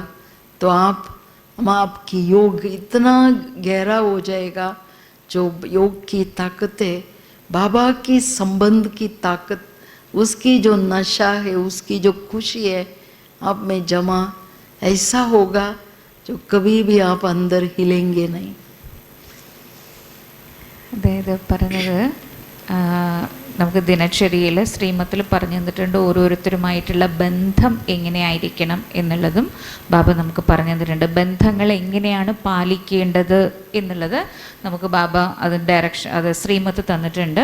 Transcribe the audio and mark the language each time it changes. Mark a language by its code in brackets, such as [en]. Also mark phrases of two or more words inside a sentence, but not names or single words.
[hi] तो आपकी योग इतना गहरा हो जाएगा, जो योग की ताकत है, बाबा की संबंध की ताकत, उसकी जो नशा है, उसकी जो खुशी है, आप में जमा ऐसा होगा जो कभी भी आप अंदर हिलेंगे नहीं। [ml] അതായത് പറഞ്ഞത് നമുക്ക് ദിനചര്യയിൽ ശ്രീമത്തിൽ പറഞ്ഞു തന്നിട്ടുണ്ട്, ഓരോരുത്തരുമായിട്ടുള്ള ബന്ധം എങ്ങനെയായിരിക്കണം എന്നുള്ളതും ബാബ നമുക്ക് പറഞ്ഞു തന്നിട്ടുണ്ട്. ബന്ധങ്ങൾ എങ്ങനെയാണ് പാലിക്കേണ്ടത് എന്നുള്ളത് നമുക്ക് ബാബ അതിന് ഡയറക്ഷൻ, അത് ശ്രീമത്ത് തന്നിട്ടുണ്ട്.